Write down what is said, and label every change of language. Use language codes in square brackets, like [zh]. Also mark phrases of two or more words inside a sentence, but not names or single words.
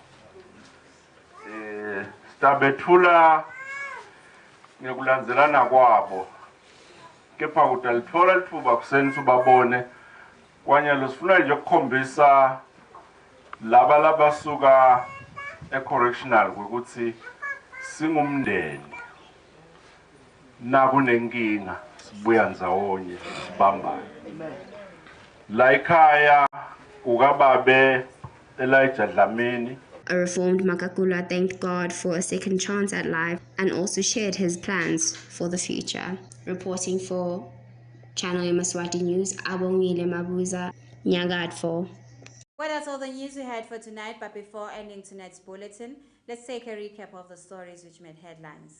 [ss] stabethula ngekulandzelana kwabo kepha kutalithola lithuba kuseni ubabone kwanyalo sifuna nje ukukhombisa laba labasuka e-correctional ukuthi singumndeni nakunenkinga sibuya ndzawonye sibambane la ekhaya kukababe Elijah Dlamini. [en] A reformed Makakula thanked God for a second chance at life and also shared his plans for the future. Reporting for Channel Yemaswati News, Abongile Mabuza, Nyagadfo. Well, that's all the news we had for tonight, but before ending tonight's bulletin, let's take a recap of the stories which made headlines.